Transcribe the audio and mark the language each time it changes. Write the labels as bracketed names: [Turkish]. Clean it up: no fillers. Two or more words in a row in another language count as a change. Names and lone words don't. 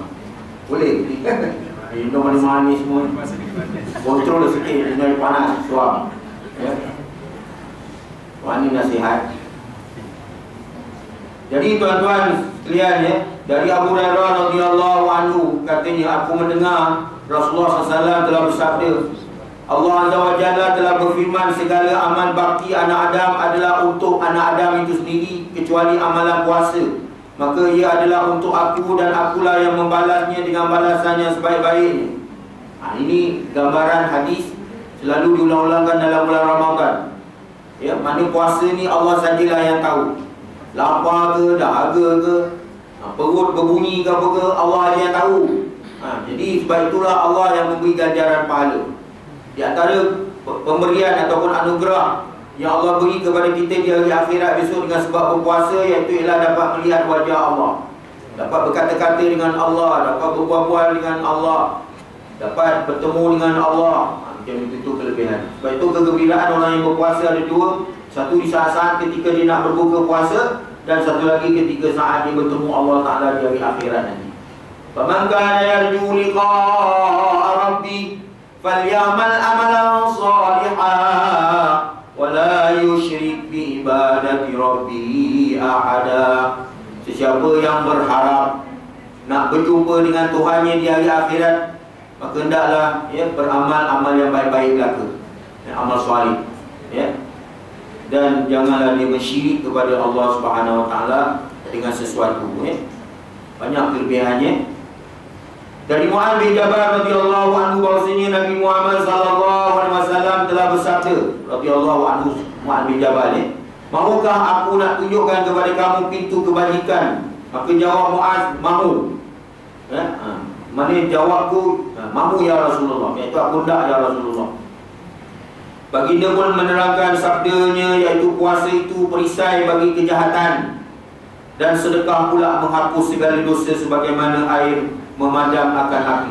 [Malay] Boleh minum manis semua, kontrol sikit, minum panas, suam ya. Ini nasihat. Jadi tuan-tuan sekalian ya, dari Abu Hurairah [Arabic] رضي الله عنه [Malay] katanya, aku mendengar Rasulullah SAW telah bersabda, Allah [Arabic] عز وجل [Malay] telah berfirman, segala amal bakti anak Adam adalah untuk anak Adam itu sendiri kecuali amalan puasa. maka ia adalah untuk aku dan akulah yang membalasnya dengan balasan yang sebaik-baiknya. Ini gambaran hadis selalu diulang-ulangkan dalam bulan Ramadan. Ya, mana puasa ni Allah sajalah yang tahu. Lapar ke, dahaga ke, perut berbunyi ke apa ke, Allah aja yang tahu. Jadi sebab itulah Allah yang memberi ganjaran pahala. Di antara pemberian ataupun anugerah yang Allah beri kepada kita di hari akhirat besok dengan sebab berpuasa, iaitu ialah dapat melihat wajah Allah, dapat berkata-kata dengan Allah, dapat berbual-bual dengan Allah, dapat bertemu dengan Allah. Macam itu kelebihan. Sebab itu kegembiraan orang yang berpuasa ada dua. Satu di saat-saat ketika dia nak berbuka puasa, dan satu lagi ketika saat dia bertemu [Arabic] الله تعالى [Malay] di hari akhirat nanti. [Arabic] فمن كان يرجو لقاء ربه فليعمل عملا صالحا ولا يشرك بعبادة ربه أحدا. [Malay] Sesiapa yang berharap nak berjumpa dengan Tuhannya di hari akhirat, maka hendaklah beramal amal yang baik-baik belaka, amal soleh, dan janganlah dia bersyirik kepada [Arabic] الله سبحانه وتعالى [Malay] dengan sesuatu. Banyak kelebihannya. Dari Mu'adz bin Jabal [Arabic] رضي الله عنه [Malay] bahwasanya Nabi Muhammad [Arabic] صلى الله عليه وسلم [Malay] telah bersabda, [Arabic] رضي الله عنه, [Malay] Mu'adz bin Jabal ni, "Maukah aku nak tunjukkan kepada kamu pintu kebajikan?" Maka jawab Mu'adz, "Mahu." Mana jawabku, "Mahu [Arabic] يا رسول الله." [Malay] Iaitu aku tak [Arabic] يا رسول الله. [Malay] Baginda pun menerangkan sabdanya, iaitu puasa itu perisai bagi kejahatan, dan sedekah pula menghapus segala dosa sebagaimana air memadam akan api.